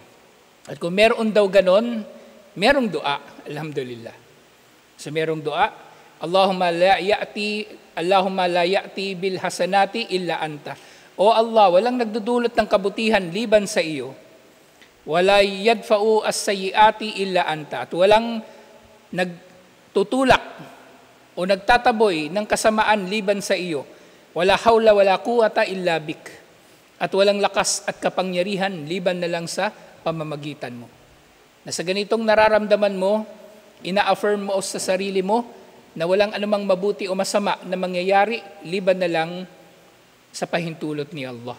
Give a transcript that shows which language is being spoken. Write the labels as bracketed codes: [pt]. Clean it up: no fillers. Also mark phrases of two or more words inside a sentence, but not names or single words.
[tl] At kung meron daw ganon, merong dua, alhamdulillah. So merong dua, [ar] اللهم لا يأتي بالحسنات إلا أنت. [tl] O Allah, walang nagdudulot ng kabutihan liban sa iyo. [ar] ولا يدفع السيئات إلا أنت. [tl] At walang nagtutulak o nagtataboy ng kasamaan liban sa iyo. [ar] ولا حول ولا قوة إلا بك. [tl] At walang lakas at kapangyarihan liban na lang sa pamamagitan mo. Na sa ganitong nararamdaman mo, ina-affirm mo sa sarili mo na walang anumang mabuti o masama na mangyayari liban na lang sa pahintulot ni Allah.